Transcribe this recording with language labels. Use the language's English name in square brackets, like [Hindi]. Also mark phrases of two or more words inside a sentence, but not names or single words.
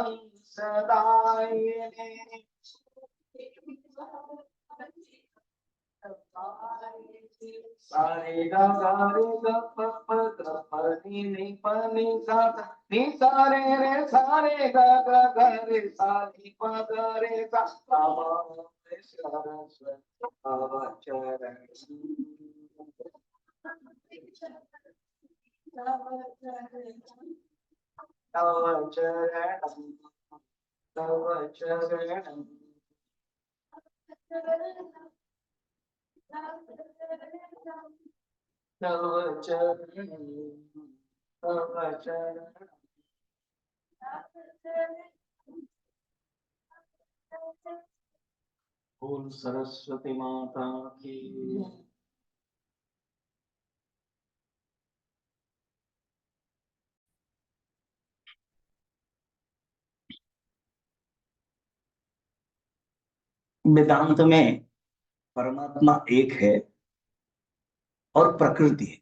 [Sanskrit] हंसदायिनी सारे गा रे ग प प ग प नि नि प नि सा सा नि सा रे सारे गा ग ग रे सा नि प ग रे सा नमामि सरस्वती तव चरणम् तव चरणम् तव चरणम् तव चरणम् तव चरणम् [Hindi] बोल सरस्वती माता की वेदांत में परमात्मा एक है और प्रकृति है।